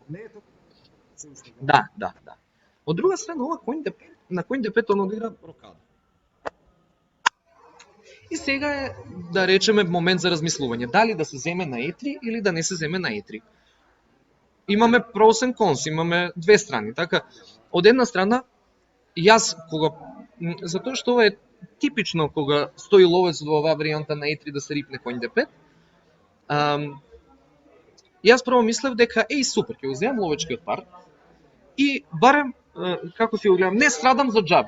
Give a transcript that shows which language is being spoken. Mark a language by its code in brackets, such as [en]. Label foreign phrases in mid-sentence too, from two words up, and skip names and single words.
[mk] Да. Од друга страна, ова на конј D5 он одигра рокада. И сега е, да речеме, момент за размислување. Дали да се земе на E3 или да не се земе на E3. Имаме [en] pros and cons, [mk] имаме две страни. Така, од една страна, јас, затоа што ова е типично кога стои ловец во оваа варијанта на E3 да се рипне конј D5, јас прво мислев дека, супер, ќе го земам ловечкиот пар и барем, како си го гледам, не страдам за џабе.